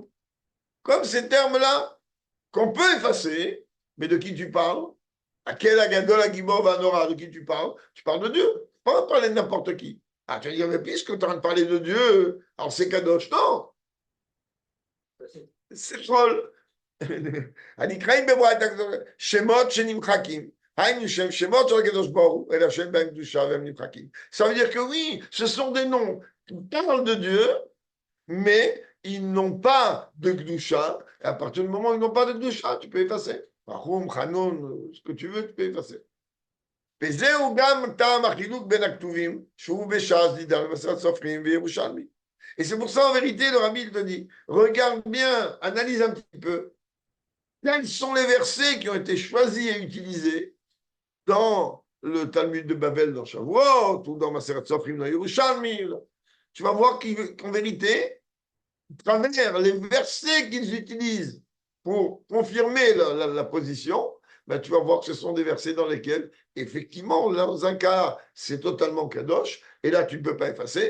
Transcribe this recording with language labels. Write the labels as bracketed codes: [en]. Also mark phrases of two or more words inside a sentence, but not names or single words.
[fr] Comme ces termes-là, qu'on peut effacer, mais de qui tu parles? À quel [he] הגדול הגבור והנורא, [fr] de qui tu parles? Tu parles de Dieu. Pas parler de n'importe qui. Ah, tu vas dire, mais puisque tu es en train de parler de Dieu, alors c'est Kadosh. Non. C'est drôle. [he] הנקראים בברייתא שמות שנמחקים. היינו שם שמות של הקדוש ברוך הוא, אלא שם בהם קדושה והם נמחקים. [fr] Ça veut dire que oui, ce sont des noms qui parlent de Dieu, mais ils n'ont pas de Gdusha. Et à partir du moment où ils n'ont pas de Gdusha, tu peux effacer. [he] רחום חנון, [fr] ce que tu veux, tu peux effacer. [he] וזהו גם טעם החילוק בין הכתובים, שהוא בש"ס, דידן, במסכת סופרים וירושלמי. [fr] Et c'est pour ça, en vérité, le Rabbi te dit, regarde bien, analyse un petit peu, quels sont les versets qui ont été choisis et utilisés dans le Talmud de Babel, dans Shavuot, ou dans [he] מסכת סופרים, [fr] dans Yerushalmi. Tu vas voir qu'en vérité, à travers les versets qu'ils utilisent pour confirmer la position, ben, tu vas voir que ce sont des versets dans lesquels, effectivement, dans un cas, c'est totalement kadosh, et là, tu ne peux pas effacer.